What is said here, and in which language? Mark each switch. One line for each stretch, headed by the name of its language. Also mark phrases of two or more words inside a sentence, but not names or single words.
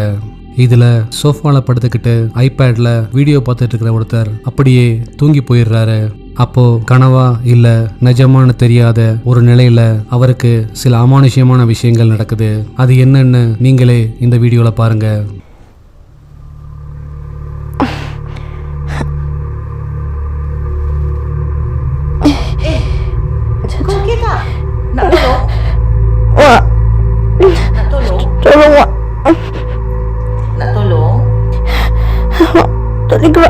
Tamil: இதில் சோஃபாவில் படுத்துக்கிட்டு ஐபேடில் வீடியோ பார்த்துட்டு இருக்கிற ஒருத்தர் அப்படியே தூங்கி போயிடுறாரு. அப்போ கனவா இல்லை நிஜமானு தெரியாத ஒரு நிலையில் அவருக்கு சில அமானுஷ்யமான விஷயங்கள் நடக்குது. அது என்னன்னு நீங்களே இந்த வீடியோவில் பாருங்கள்.
Malay: Nak tolong? Wak. Nak tolong? Tolong, Wak. Nak tolong? Wak, tak boleh gerak.